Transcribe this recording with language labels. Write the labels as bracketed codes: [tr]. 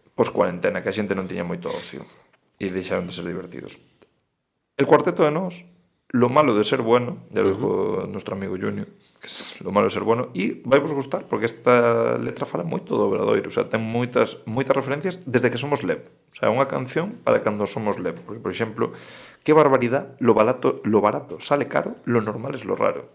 [gl] Pos-cuarentena, que a xente non tiña moito ocio. E deixaron de ser divertidos. [es] El cuarteto de Nos, lo malo de ser bueno, ya lo dijo nuestro amigo Junior, que es lo malo de ser bueno, [gl] e vai vos gustar, porque esta letra fala moito do Obradoiro, o sea, ten moitas referencias desde que somos LEP. O sea, é unha canción para cando somos LEP. Porque, por exemplo, [es] qué barbaridad, lo barato sale caro, lo normal es lo raro.